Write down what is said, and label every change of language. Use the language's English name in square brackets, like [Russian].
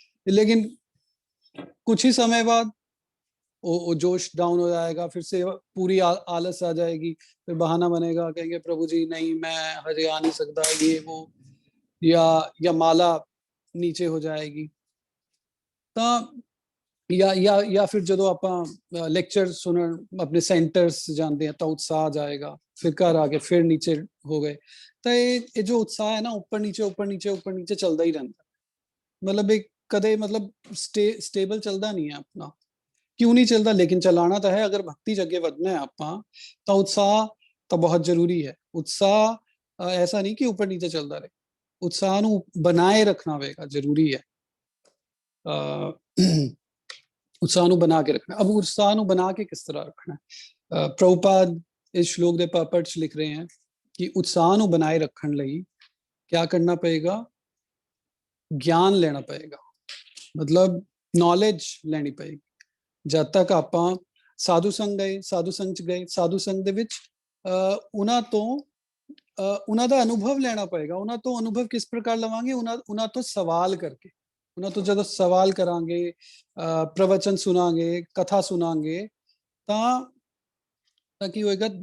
[Hindi] लेकिन कुछ ही समय बाद वो जोश डाउन हो जाएगा, फिर से पूरी आलस आ जाएगी, फिर बहाना बनेगा, कहेंगे प्रभु जी नहीं मैं हजे आ नहीं सकता, ये वो, या माला नीचे हो जाएगी। तो [Punjabi] ਜਾਂ ਫਿਰ ਜਦੋਂ ਆਪਾਂ ਲੈਕਚਰ ਸੁਣਨ ਆਪਣੇ ਸੈਂਟਰਸ ਜਾਂਦੇ ਆ ਤਾਂ ਉਤਸ਼ਾਹ ਜਾਏਗਾ, ਫਿਰ ਘਰ ਆ ਕੇ ਫਿਰ ਨੀਚੇ ਹੋ ਗਏ। ਤਾਂ ਇਹ ਜੋ ਉਤਸ਼ਾਹ ਹੈ ਨਾ, ਉੱਪਰ ਨੀਚੇ ਉੱਪਰ ਨੀਚੇ ਉੱਪਰ ਨੀਚੇ ਚੱਲਦਾ ਹੀ ਰਹਿੰਦਾ, ਮਤਲਬ ਇਹ ਕਦੇ ਮਤਲਬ ਸਟੇਬਲ ਚੱਲਦਾ ਨਹੀਂ ਹੈ ਆਪਣਾ। ਕਿਉਂ ਨਹੀਂ ਚੱਲਦਾ? ਲੇਕਿਨ ਚਲਾਣਾ ਤਾਂ ਹੈ। ਅਗਰ ਭਗਤੀ 'ਚ ਅੱਗੇ ਵਧਣਾ ਹੈ ਆਪਾਂ, ਤਾਂ ਉਤਸ਼ਾਹ ਤਾਂ ਬਹੁਤ ਜ਼ਰੂਰੀ ਹੈ। ਉਤਸ਼ਾਹ ਐਸਾ ਨਹੀਂ ਕਿ ਉੱਪਰ ਨੀਚੇ ਚੱਲਦਾ ਰਹੇ, ਉਤਸ਼ਾਹ ਨੂੰ ਬਣਾਏ ਰੱਖਣਾ ਹੋਵੇਗਾ, ਜ਼ਰੂਰੀ ਹੈ। ਉਤਸ਼ਾਹ ਨੂੰ ਬਣਾ ਕੇ ਰੱਖਣਾ। [Hindi] अब उत्साह [Punjabi] ਨੂੰ ਬਣਾ ਕੇ ਕਿਸ ਤਰ੍ਹਾਂ ਰੱਖਣਾ ਹੈ? ਪ੍ਰਭੁਪਾਦ ਇਸ ਸ਼ਲੋਕ ਦੇ ਪਰਪਟ 'ਚ ਲਿਖ ਰਹੇ ਹਨ ਕਿ ਉਤਸ਼ਾਹ ਨੂੰ ਬਣਾਏ ਰੱਖਣ ਲਈ [Hindi] क्या करना पड़ेगा? ज्ञान लेना पड़ेगा, मतलब नॉलेज [Punjabi] ਲੈਣੀ ਪਏਗੀ। ਜਦ ਤੱਕ ਆਪਾਂ ਸਾਧੂ ਸੰਗ ਗਏ, ਸਾਧੂ ਸੰਗ 'ਚ ਗਏ, ਸਾਧੂ ਸੰਗ ਦੇ ਵਿੱਚ ਉਹਨਾਂ ਤੋਂ ਉਹਨਾਂ ਦਾ ਅਨੁਭਵ ਲੈਣਾ ਪਏਗਾ। ਉਹਨਾਂ ਤੋਂ ਅਨੁਭਵ ਕਿਸ ਪ੍ਰਕਾਰ ਲਵਾਂਗੇ? ਉਹਨਾਂ ਤੋਂ ਸਵਾਲ ਕਰਕੇ। ਉਹਨਾਂ ਤੋਂ ਜਦੋਂ ਸਵਾਲ ਕਰਾਂਗੇ, ਪ੍ਰਵਚਨ ਸੁਣਾਂਗੇ, ਕਥਾ ਸੁਣਾਂਗੇ, ਤਾਂ ਕੀ ਹੋਏਗਾ?